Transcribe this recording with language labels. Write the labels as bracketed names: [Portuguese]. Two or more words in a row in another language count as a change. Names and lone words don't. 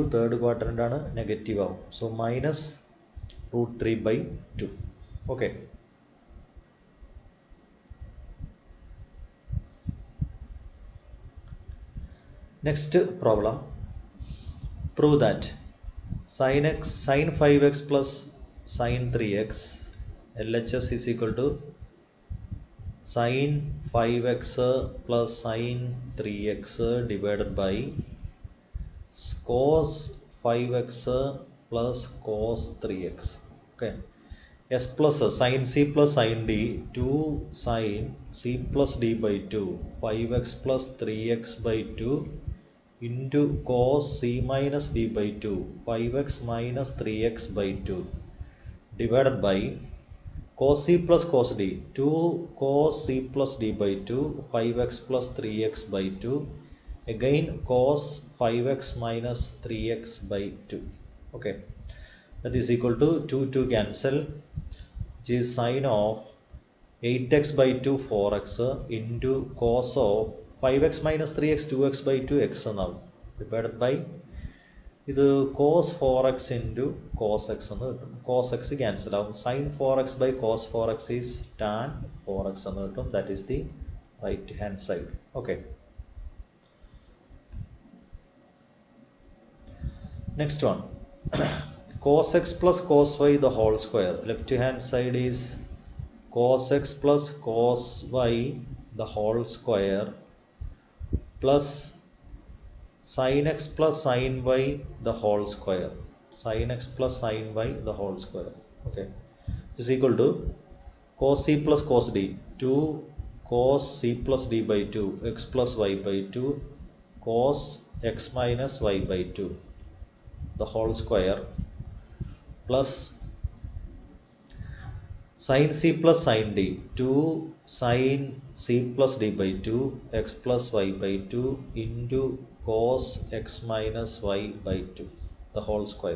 [English] third quadrant ആണ്, നെഗറ്റീവ് ആവും. so minus root 3/2. Okay, next problem, prove that sin 5x plus sin 3x LHS is equal to sin 5x plus sin 3x divided by cos 5x plus cos 3x. Okay, s plus sin c plus sin d, 2 sin c plus d by 2, 5x plus 3x by 2 into cos c minus d by 2, 5x minus 3x by 2 divided by cos c plus cos d, 2 cos c plus d by 2, 5x plus 3x by 2, again cos 5x minus 3x by 2. Okay, that is equal to 2 cancel, which is sin of 8x by 2 4x into cos of 5x minus 3x 2x by 2x now divided by ഇത് cos 4x into cos x [Malayalam] എന്ന് കിട്ടും. [English] cos x ക്യാൻസൽ ആവും. sin 4x by cos 4x is tan 4x [Malayalam] എന്ന് കിട്ടും. [English] That is the right hand side. Okay, next one, cos x plus cos y the whole square. Left hand side is cos x plus cos y the whole square plus sin x plus sin y the whole square. Sin x plus sin y the whole square. Okay, is equal to cos c plus cos d, 2 cos c plus d by 2 x plus y by 2 cos x minus y by 2 the whole square plus sin c plus sin d, 2 sin c plus d by 2 x plus y by 2 into cos x minus y by 2 the whole square.